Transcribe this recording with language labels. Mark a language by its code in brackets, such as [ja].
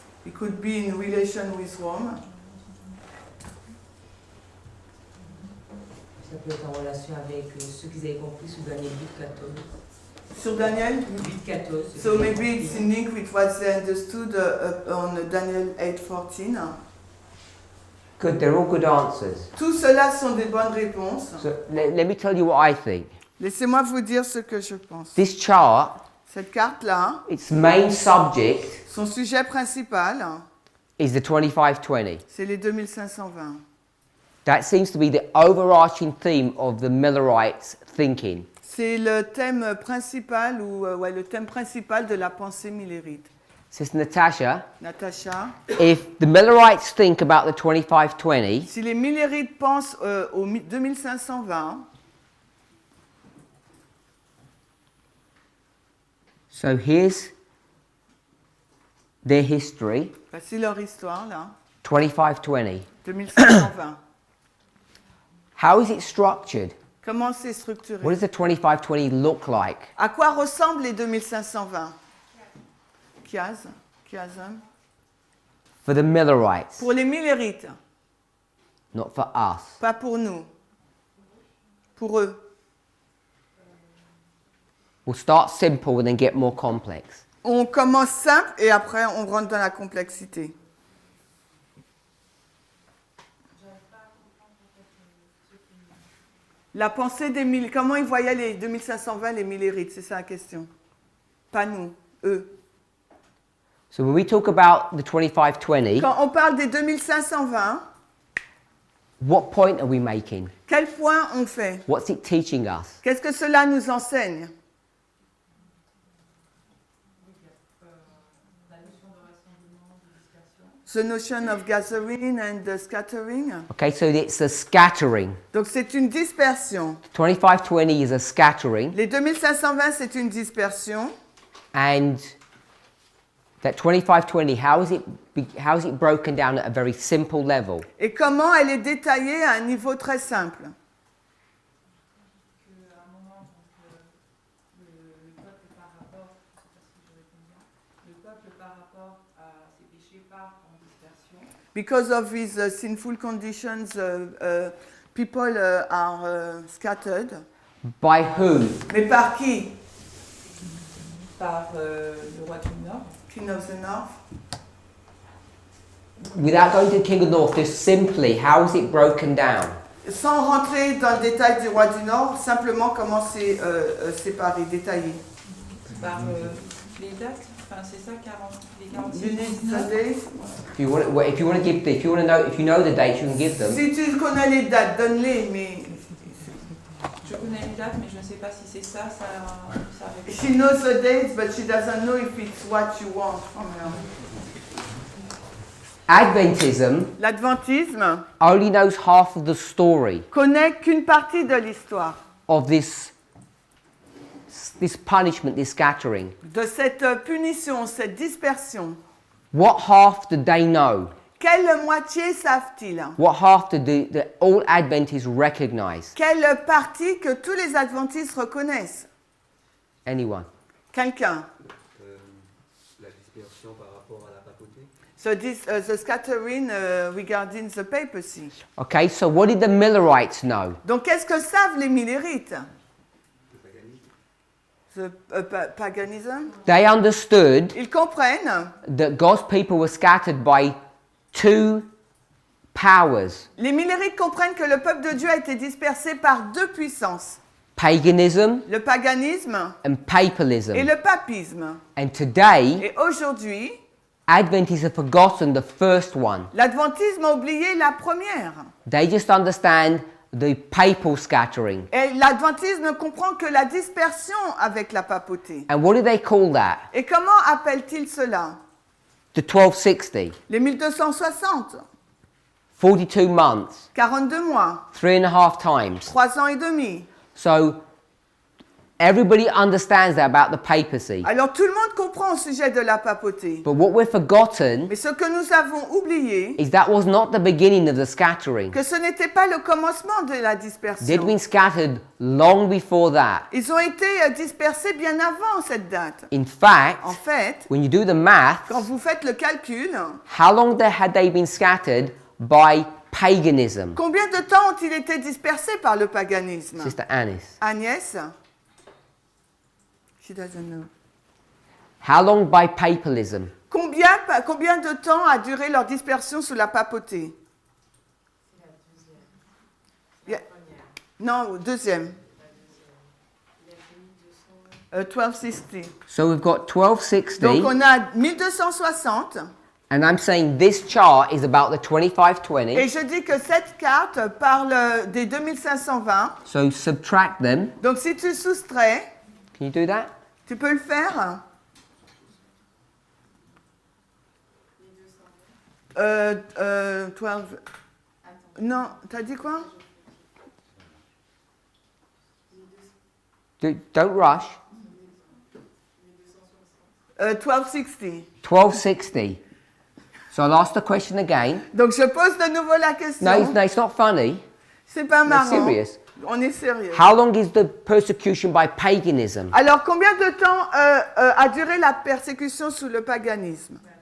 [en] It could be in relation with Rome. [fr] Ça peut être en relation avec ceux qu'ils avaient compris sous Daniel 8-14. Sur Daniel? 8-14. [en] So maybe it's in link with what they understood on Daniel 8:14. Good, they're all good answers. [fr] Tout cela sont des bonnes réponses. [en] So let me tell you what I think. [fr] Laissez-moi vous dire ce que je pense. [en] This chart, [fr] Cette carte-là, [en] its main subject [fr] son sujet principal, [en] is the 2520. [fr] c'est les 2520. [en] That seems to be the overarching theme of the Millerites' thinking. [fr] C'est le thème principal le thème principal de la pensée millérite. [en] Sister Natasha, [fr] Natacha, [en] if the Millerites think about the 2520, [fr] si les millérites pensent au 2520, [en] so here's their history, [fr] voici leur histoire là, [en] 2520. [fr] 2520. [en] How is it structured? [fr] Comment c'est structuré? [en] What does the 2520 look like? [fr] À quoi ressemblent les 2520? Chiasm. [en] For the Millerites, [fr] Pour les millérites, [en] not for us. [fr] pas pour nous. Pour eux. We'll start simple and then get more complex. On commence simple et après on rentre dans la complexité. La pensée des millérites, comment ils voyaient les 2520, les millérites, c'est ça la question. Pas nous, eux. [en] So when we talk about the 2520, [fr] Quand on parle des 2520, [en] what point are we making? [fr] quel point on fait? [en] What's it teaching us? [fr] Qu'est-ce que cela nous enseigne? [en] The notion of gathering and scattering. Okay, so it's a scattering. [fr] Donc c'est une dispersion. [en] 2520 is a scattering, [fr] Les 2520, c'est une dispersion. [en] and that 2520, how is it broken down at a very simple level? [fr] Et comment elle est détaillée à un niveau très simple. qu'à un moment, le peuple par rapport, je sais pas si je réponds bien, le peuple par rapport à ses péchés part en dispersion. [en] Because of his sinful conditions, people are scattered. By whom? [fr] Mais par qui? Par le roi du Nord. [en] King of the North. Without going to the King of the North, just simply, how is it broken down? [fr] Sans rentrer dans le détail du roi du Nord, simplement comment c'est séparé, détaillé. Par les dates, enfin c'est ça, les 46 [en] Unit 19. days. If you know the dates, you can give them. [fr] Si tu connais les dates, donne-les, mais Je connais les dates, mais je ne sais pas si c'est ça répond. [en] she knows the dates, but she doesn't know if it's what you want from her. Adventism [fr] L'adventisme [en] only knows half of the story [fr] connaît qu'une partie de l'histoire [en] of this punishment, this scattering. [fr] de cette punition, cette dispersion. [en] What half do they know? [fr] Quelle moitié savent-ils? [en] What half do the all Adventists recognize? [fr] Quelle partie que tous les adventistes reconnaissent? [en] Anyone? [fr] Quelqu'un? La dispersion par rapport à la papauté. [en] So the scattering regarding the papacy. Okay, so what did the Millerites know? [fr] Donc qu'est-ce que savent les millérites? Le paganisme. [en] The paganism? They understood [fr] Ils comprennent. [en] that God's people were scattered by two powers, [fr] Les millérites comprennent que le peuple de Dieu a été dispersé par deux puissances. [en] paganism [fr] Le paganisme [en] and papalism. [fr] et le papisme. [en] And today, [fr] Et aujourd'hui, [en] Adventists have forgotten the first one. [fr] l'adventisme a oublié la première. [en] They just understand the papal scattering. [fr] Et l'adventisme ne comprend que la dispersion avec la papauté. [en] And what do they call that? [fr] Et comment appelle-t-il cela? [en] The 1260. [fr] Les 1260, [en] 42 months, [fr] 42 mois, [en] 3.5 times. [fr] 3 ans et demi. [en] So everybody understands that about the papacy. [fr] Alors tout le monde comprend au sujet de la papauté. [en] But what we've forgotten [fr] Mais ce que nous avons oublié, [en] is that was not the beginning of the scattering. [fr] que ce n'était pas le commencement de la [en] They'd [fr] dispersion. [en] been scattered long before that. [fr] Ils ont été dispersés bien avant cette date. [en] In fact, [fr] En fait, [en] when you do the math, [fr] quand vous faites le calcul, [en] how long had they been scattered by paganism? [fr] combien de temps ont-ils été dispersés par le paganisme? [en] Sister Anis. [fr] Agnès? [en] She doesn't know. How long by papalism? [fr] Combien de temps a duré leur dispersion sous la papauté? [en] Yeah. [fr] Non, deuxième. 1260. [en] So we've got [fr] Donc [en] 1260, [fr] on a 1260 [en] and I'm saying this chart is about the [fr] et [en] 2520. [fr] je dis que cette carte parle des 2520. [en] So subtract them. [fr] Donc si tu soustrais, [en] Can you do that? [fr] tu peux le faire. 12. Non, t'as dit quoi? [en] Don't rush. 1260. [fr] 1260. [en] So I'll ask the question again. [fr] Donc je pose de nouveau la question. [en] No, it's not funny. [fr] C'est pas [en] It's [fr] marrant. [en] serious. [fr] On est sérieux. [en] How long is the persecution by paganism? [fr] Alors combien de temps a duré la persécution sous le paganisme?